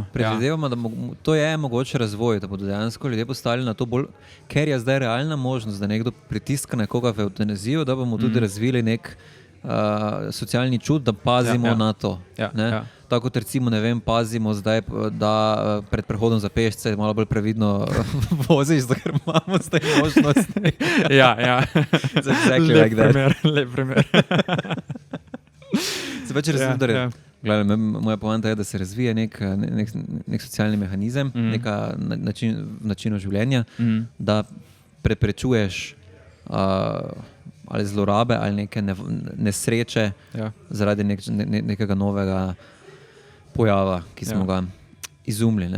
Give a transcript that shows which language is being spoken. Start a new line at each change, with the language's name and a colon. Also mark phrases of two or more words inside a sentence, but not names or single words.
Slovenian: Predvidevamo, da to je mogoče razvoj, da bodo dejansko ljudje postali na to bolj, ker je zdaj realna možnost, da nekdo pritiska nekoga v evtanazijo, da bomo tudi razvili nek socialni čut, da pazimo na to. Tako kot recimo, ne vem, pazimo zdaj, da pred prehodom za pešce malo bolj previdno voziš, ker imamo zdaj možnost.
English: Exactly like that.
Slovenian: Lep primer. Se pač razumem, moja poanta je, da se razvije nek socialni mehanizem, neka način življenja, da preprečuješ ali zlorabe ali neke nesreče zaradi nekega novega pojava, ki smo ga izumili.